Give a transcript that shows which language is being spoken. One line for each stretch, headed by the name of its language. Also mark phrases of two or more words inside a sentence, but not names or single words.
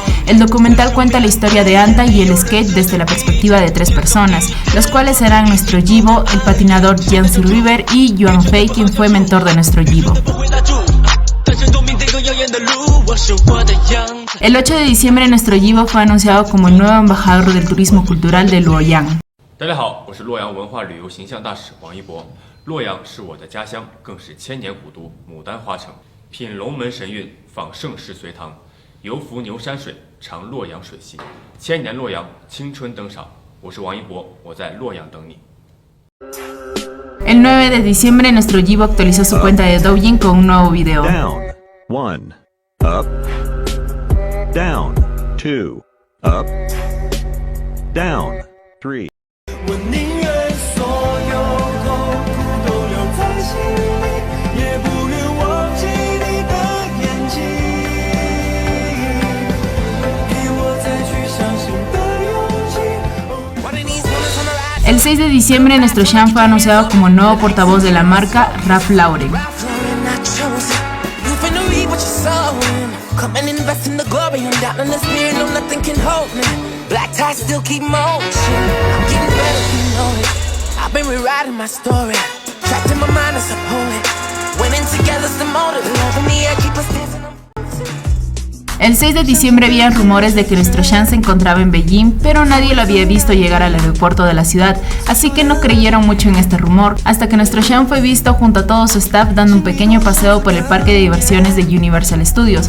Spanish: El documental cuenta la historia de Anta y el skate desde la perspectiva de 3 personas, los cuales serán nuestro Yibo, el patinador Jianzi River y Yuan Fei, quien fue mentor de nuestro Yibo. El 8 de diciembre nuestro Yibo fue anunciado como el nuevo embajador del turismo cultural de Luoyang.
Chinese: 大家好，我是洛阳文化旅游形象大使王一博。洛阳是我的家乡，更是千年古都，牡丹花城。品龙门神韵，访盛世隋唐，游浮牛山水，尝洛阳水系。千年洛阳，青春登场。我是王一博，我在洛阳等你。
Spanish: El 9 de diciembre nuestro Yibo actualizó su cuenta de Douyin con un nuevo video.
English: Down, 1, up, down, 2, up, down, 3.
Chinese: 我宁愿所有痛苦都留在心里，也不愿忘记你的眼睛，给我再去相信的勇气。
Spanish: El 6 de diciembre nuestro Shan fue anunciado como nuevo portavoz de la marca Ralph Lauren.
English: Black ties still keep motion. I'm getting better, you know it. I've been rewriting my story. Trapped in my mind as a poet. Winning together's the motive. Loving me, I keep us dancing.
Spanish: El 6 de diciembre había rumores de que nuestro Shan se encontraba en Beijing, pero nadie lo había visto llegar al aeropuerto de la ciudad, así que no creyeron mucho en este rumor, hasta que nuestro Shan fue visto junto a todo su staff dando un pequeño paseo por el parque de diversiones de Universal Studios.